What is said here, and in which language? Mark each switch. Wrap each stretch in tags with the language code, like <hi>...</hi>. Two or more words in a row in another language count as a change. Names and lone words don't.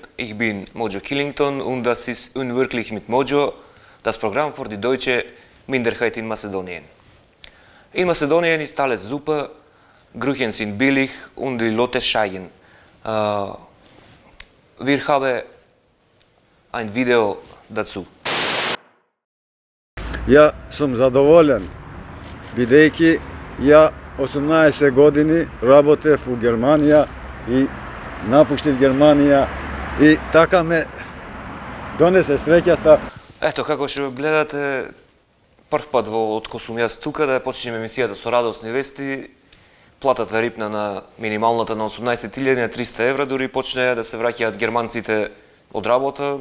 <de>Ich bin Mojo Killington und das ist Unwirklich mit Mojo, das Programm für die deutsche Minderheit in Mazedonien. In Mazedonien ist alles super, Grüchen sind billig und die Leute schreien. Wir haben ein Video dazu.</de> <sr>Ja sam zadovoljan,</sr> <mk>бидејќи ја 18 години работев у Германија и напуштив Германија и така ме донесе среќата. Ето, како што гледате, прв пат откако сум јас тука да почнеме емисијата со радосни вести, платата рипна на минималната на 18.000 на 300 евра, дури почнеа да се враќаат германците од работа.</mk>